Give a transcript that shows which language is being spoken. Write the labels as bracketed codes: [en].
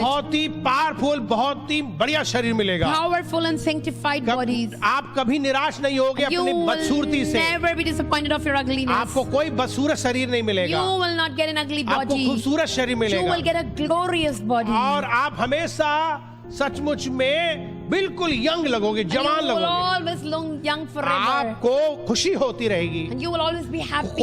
[hi] बहुत ही पावरफुल, बहुत ही बढ़िया शरीर मिलेगा। [en] Powerful and sanctified bodies. [hi] आप कभी निराश नहीं होगे [en] You [hi] अपनी [en] will [hi] बदसूरती से। [en] never be disappointed of your ugliness. [hi] आपको कोई बदसूरत शरीर नहीं [en] You [hi] मिलेगा, [en] will not get an ugly [hi] आपको [en] body. [hi] खूबसूरत शरीर [en] You [hi] मिलेगा [en] will get a glorious body. [hi] और आप हमेशा सचमुच में बिल्कुल यंग लगोगे, [en] And you [hi] जवान [en] will [hi] लगोगे, [en] always look young forever. [hi] आपको खुशी होती रहेगी, [en] And you will always be happy.